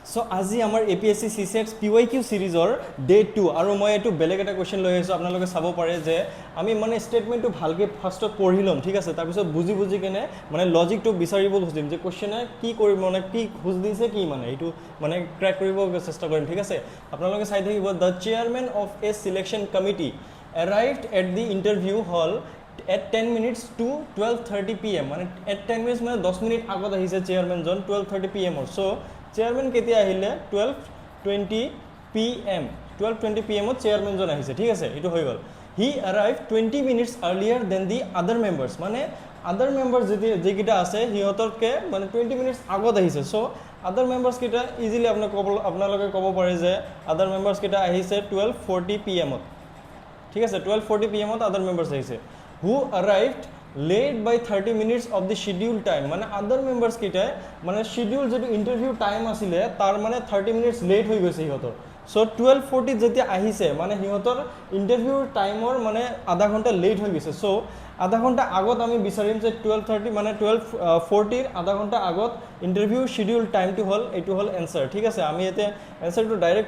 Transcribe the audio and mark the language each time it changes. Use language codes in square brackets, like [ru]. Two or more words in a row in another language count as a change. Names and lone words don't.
[as] সো আজি আমাৰ এপিএসসি সিসেক্স পিওয়াইকিউ সিরিজৰ ডে 2 আৰু মই এইটো বেলেগ এটা কোৱেশ্চন লৈ আহিছোঁ আপোনালোকে চাব পাৰে যে আমি মানে ষ্টেটমেণ্টটো ভালকৈ ফাৰ্ষ্টত পঢ়ি ল'ম ঠিক আছে তাৰপিছত বুজি বুজি কেনে মানে লজিকটো বিচাৰিব খুজিম যে কোৱেশ্চনে কি কৰিব মানে কি খুজ দিছে কি মানে এইটো মানে ক্ৰেক কৰিব চেষ্টা কৰিম ঠিক আছে আপোনালোকে চাই থাকিব [en] The Chairman of a Selection Committee arrived at the interview hall at 10 minutes to 12:30 pm [as] মানে [en] at 10 minutes [as] মানে 10 মিনিট আগত আহিছে চেয়াৰমেনজন 12:30 pm সো চেয়াৰমেন কেতিয়া আহিলে 12:20 pm 12:20 pm চেয়াৰমেনজন আহিছে ঠিক আছে এটো হৈ গল [en] he arrived 20 minutes earlier than the other members [as] মানে [en] other members [as] যেকিটা আছে হিহঁতৰকে মানে [en] 20 minutes [as] আগত আহিছে সো [en] other members [as] কিটা ইজিলি আপোনালোকে ক'ব পাৰে যে [en] other members [as] কিটা আহিছে 12:40 pm ঠিক আছে 12:40 pm [en] other members [as] আহিছে [en] who arrived late by 30 minutes of the scheduled time [as] মানে [en] other members [as] কিটা মানে schedule যেটো [en] interview time [as] আছিলে তাৰ মানে [en] 30 minutes late [as] হৈ গৈছে হিহঁতৰ সো 12:40 যেতিয়া আহিছে মানে হিহঁতৰ ইন্টারভিউ টাইমৰ মানে আধা ঘন্টা লেট হৈ গৈছে সো আধা ঘন্টা আগত আমি বিচাৰিম যে 12:30 মানে 12:40 আধা ঘন্টা আগত [en] interview schedule [as] টাইমটো হল এটো হল এনসার ঠিক আছে আমি এতে এনসারটো ডাইরেক্ট